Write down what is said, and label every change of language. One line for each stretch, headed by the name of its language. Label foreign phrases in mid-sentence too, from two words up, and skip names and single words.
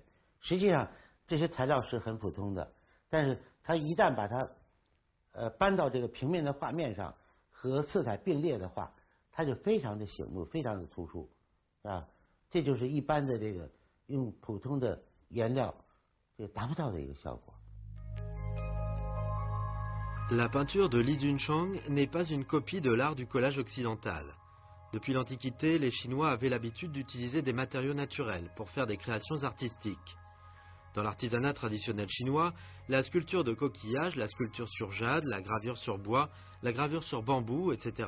Chinese: 实际上这些材料是很普通的，但是它一旦把它搬到这个平面的画面上，和色彩并列的话，它就非常的醒目，非常的突出，啊，这就是一般的这个。用普通的颜料也达不到的一个效果。
French: La peinture de Li Junchang n'est pas une copie de l'art du collage occidental. Depuis l'Antiquité, les Chinois avaient l'habitude d'utiliser des matériaux naturels pour faire des créations artistiques. Dans l'artisanat traditionnel chinois, la sculpture de coquillage, la sculpture sur jade, la gravure sur bois, la gravure sur bambou, etc.